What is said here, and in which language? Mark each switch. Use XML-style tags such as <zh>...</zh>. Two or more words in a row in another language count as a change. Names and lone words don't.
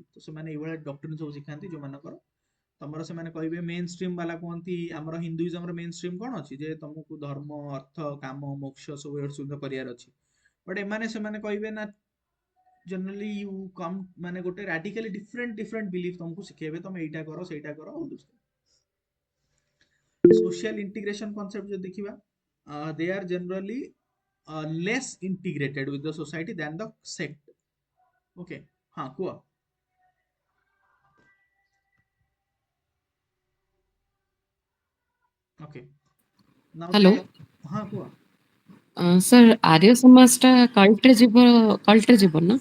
<or>तो ସେମାନେ ଏଇଭଳିଆ ଡକ୍ଟ୍ରିନ୍ ସବୁ ଶିଖାନ୍ତି ଯୋଉମାନଙ୍କର ତମର ସେମାନେ କହିବେ</or> <en>main stream</en> <or>ବାଲା କୁହନ୍ତି ଆମର ହିନ୍ଦୁଇଜମର</or> <en>main stream</en> <or>କଣ ଅଛି ଯେ ତମକୁ ଧର୍ମ ଅର୍ଥ କାମ ମୋକ୍ଷ ସବୁ ଏଗୁଡ଼ା ସବୁ କରିବାର ଅଛି, ବଟ୍ ଏମାନେ ସେମାନେ କହିବେ ନା</or> <en>generally you come</en> <or>ମାନେ ଗୋଟେ</or> <en>radically different belief</en> <or>ତମକୁ ଶିଖେଇବେ, ତମେ ଏଇଟା କର ସେଇଟା କର</or> <en>all those things. Social integration concept</en> <or>ଯଦି ଦେଖିବା,</or> <en>they are generally less integrated with the society than the sect. Okay,</en> <or>ହଁ କୁହ।</or> <en>Okay, now ହ୍ୟାଲୋ</en> <or>they ହଁ କୁହ। ସାର୍ ଆର୍ୟ ସମାଜଟା କଲ୍ଟରେ ଯିବ ନା?</or>